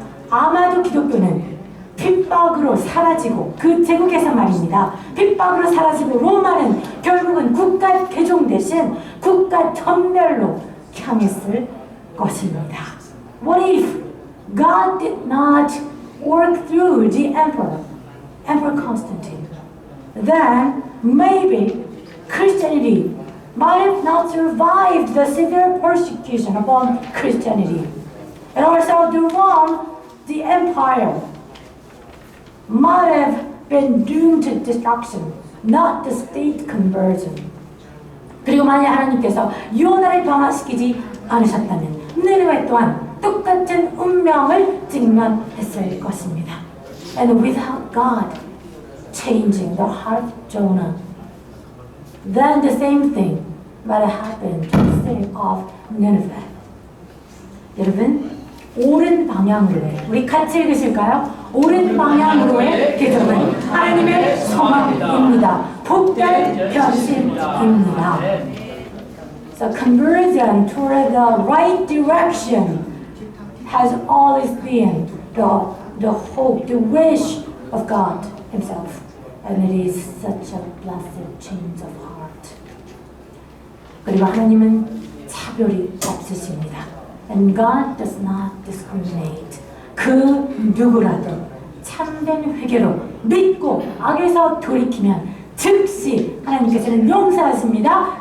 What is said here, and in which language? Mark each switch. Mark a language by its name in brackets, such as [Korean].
[Korean] 아마도 기독교는 핍박으로 사라지고, 그 제국에서 말입니다. 핍박으로 사라지고 로마는 결국은 국가 개종 대신 국가 전멸로 향했을 것입니다. [English] What if God did not work through the Emperor Constantine? Then maybe Christianity might have not survived the severe persecution upon Christianity. And also the Rome, the empire, might have been doomed to destruction, not the state conversion. [Korean] 그리고 만약 하나님께서 요나를 변화시키지 않으셨다면 니느웨 또한 똑같은 운명을 직면했을 것입니다. [English] And without God changing the heart of Jonah, then the same thing might have happened to the city of Nineveh. [Korean] 여러분, 옳은 방향으로의, 우리 같이 읽으실까요? 옳은 방향으로의 개종은 하나님의 소망입니다. 복된 변신입니다. [English] So conversion toward the right direction has always been the hope, the wish of God Himself. And it is such a blessed change of heart. [Korean] 그리고 하나님은 차별이 없으십니다. [English] And God does not discriminate. [Korean] 그 누구라도 참된 회개로 믿고 악에서 돌이키면 즉시 하나님께서는 용서하십니다.